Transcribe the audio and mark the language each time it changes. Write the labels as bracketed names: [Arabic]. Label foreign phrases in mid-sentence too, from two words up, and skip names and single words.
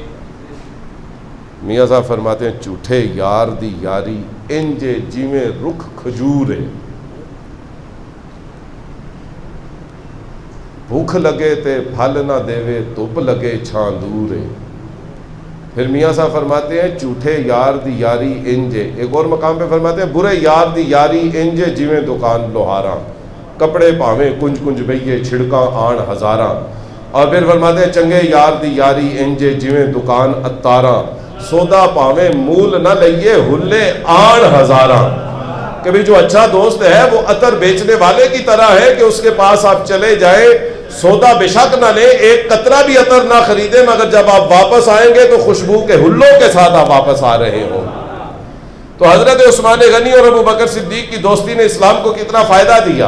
[Punjabi] میاں صاحب [Urdu] فرماتے ہیں [Punjabi] جھوٹے یار دی یاری انجے جیویں رکھ کھجورے، بھوک لگے تے پھل نہ دیوے دھوپ لگے چھاں دورے۔ پھر میاں صاحب [Urdu] فرماتے ہیں [Punjabi] جھوٹے یار دی یاری انجے، [Urdu] ایک اور مقام پہ فرماتے ہیں [Punjabi] برے یار دی یاری انجے جویں دکان لوہاراں، کپڑے پاویں کنج کنج بئیے چھڑکاں آن ہزاراں۔ [Urdu] اور پھر فرماتے ہیں [Punjabi] چنگے یار دی یاری انجے جویں دکان اتاراں، سودا پاویں مول نہ لئیے ہلے آن ہزاراں۔ [Urdu] کہ بھی جو اچھا دوست ہے وہ عطر بیچنے والے کی طرح ہے کہ اس کے پاس آپ چلے جائیں، سودا بے شک نہ لیں، ایک قطرہ بھی عطر نہ خریدیں، مگر جب آپ واپس آئیں گے تو خوشبو کے ہلوں کے ساتھ آپ واپس آ رہے ہوں۔ تو حضرت عثمان غنی اور ابوبکر صدیق کی دوستی نے اسلام کو کتنا فائدہ دیا۔